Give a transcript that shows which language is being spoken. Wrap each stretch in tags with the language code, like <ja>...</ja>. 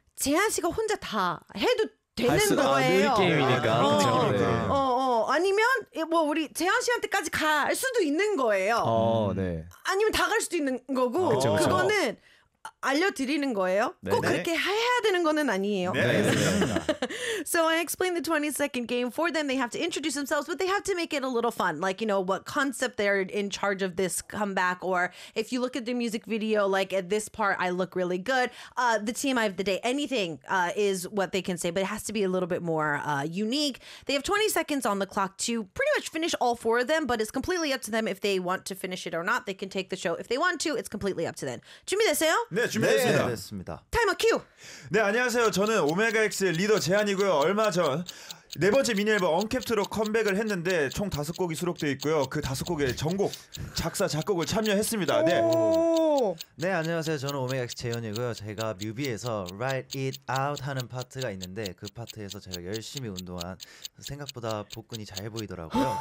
<ko>재한 씨가 혼자 다 해도 되는 거예요. 의리 게임이니까. 아니면 뭐 우리 재한 씨한테까지 갈 수도 있는 거예요. 네. 아니면 다 갈 수도 있는 거고 그쵸. 그거는 알려드리는 거예요. 네네. 꼭 그렇게 해야 되는 거는 아니에요. 네.</ko> <en>So I explained the 20-second game for them. They have to introduce themselves, but they have to make it a little fun. Like, you know, what concept they're in charge of this comeback. Or if you look at the music video, like at this part, I look really good. The TMI of the day, anything is what they can say. But it has to be a little bit more unique. They have 20 seconds on the clock to pretty much finish all four of them. But it's completely up to them if they want to finish it or not. They can take the show if they want to. It's completely up to them.</en> <ko>준비됐어요? 네, 준비됐습니다. 네, 됐습니다. 타이머 큐! 네, 안녕하세요. 저는 오메가X의 리더 재한이고요. 얼마 전 네 번째 미니앨범 언캡트로 컴백을 했는데 총 다섯 곡이 수록되어 있고요. 그 다섯 곡의 전곡, 작사, 작곡을 참여했습니다. 오~ 네. 네, 안녕하세요. 저는 오메가X 재현이고요. 제가 뮤비에서 Write It Out 하는 파트가 있는데 그 파트에서 제가 열심히 운동한 생각보다 복근이 잘 보이더라고요.</ko>